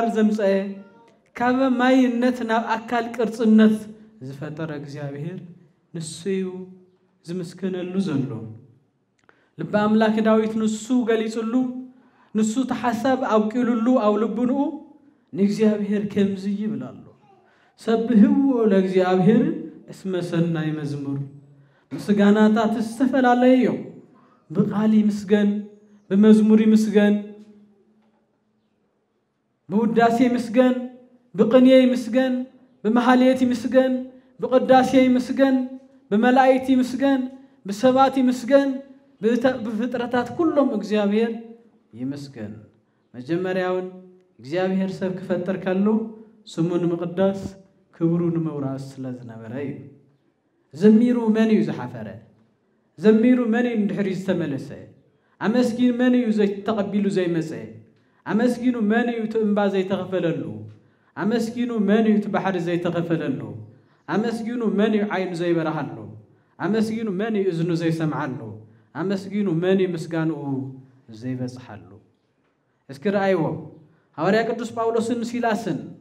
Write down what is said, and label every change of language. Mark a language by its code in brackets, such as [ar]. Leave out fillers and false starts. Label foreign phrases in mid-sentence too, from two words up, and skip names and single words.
[ti] ዘምጽአ ካብ ማይነት ናብ ኣካል ቅርጽነት ዝፈጠረ እግዚአብሔር ንስዩ ዝምስከነሉ ዘሎ ልበ ኣምላክ ዳዊት ንሱ ገሊጹሉ ንሱ ተሓሳብ ኣውቂሉሉ ኣብ ልቡንኡ ንእግዚአብሔር ከምዚ ይብላሉ [gez] ሰብህዎ ለእግዚአብሔር እስመ ሰናይ መዝሙር [ti] ምስጋናታት ዝተፈላለዩ እዮም ብቃል ይመስገን በመዝሙር ይመስገን [am] በውዳሴ ይመስገን በቅኔ ይመስገን በመሐሌት ይመስገን በቅዳሴ ይመስገን በመላእክት ይመስገን በሰባት ይመስገን በፍጥረታት ሁሉም እግዚአብሔር ይመስገን መጀመሪያውን [ti] እግዚአብሔር ሰብ ክፈጠር ካሉ ስሙን መቅደስ ክብሩን መውራስ ስለዝነበረ ዘሚሩ መን እዩ ዝሓፈረ ዘሚሩ መን እዩ እንድሕሪ ዝተመለሰ ኣመስጊኑ መን እዩ ዘይተቀቢሉ ዘይመፀ ኣመስጊኑ መን እዩ ትእምባ ዘይተኸፈለሉ ኣመስጊኑ መን እዩ ትባሕሪ ዘይተኸፈለሉ ኣመስጊኑ መን እዩ ዓይኑ ዘይበረሃሉ ኣመስጊኑ መን እዩ እዝኑ ዘይሰምዓሉ ኣመስጊኑ መን እዩ ምስጋንኡ ዘይበጽሓሉ እስኪ ረአይዎ ሐዋርያ ቅዱስ ጳውሎስን ሲላስን